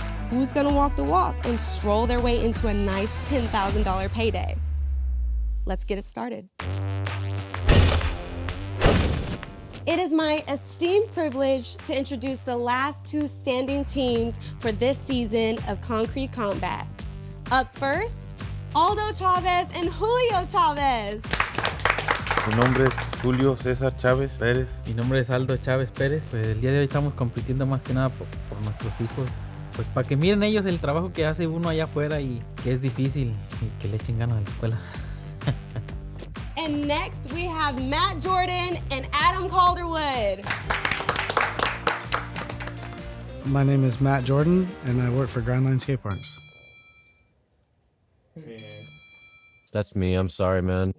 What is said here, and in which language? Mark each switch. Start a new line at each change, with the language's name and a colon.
English: Who's gonna walk the walk and stroll their way into a nice $10,000 payday? Let's get it started. It is my esteemed privilege to introduce the last 2 standing teams for this season of Concrete Combat. Up first, Aldo Chavez and Julio Chavez.
Spanish: Mi nombre es Julio César Chávez Pérez. Mi nombre es Aldo Chávez Pérez. Pues el día de hoy estamos compitiendo más que nada por nuestros hijos. Pues para que miren ellos el trabajo que hace uno allá afuera y que es difícil y que le echen ganas a la escuela.
English: And next we have Matt Jordan and Adam Calderwood. My name is Matt Jordan and I work for Grindline Skate Parks. That's me. I'm sorry, man.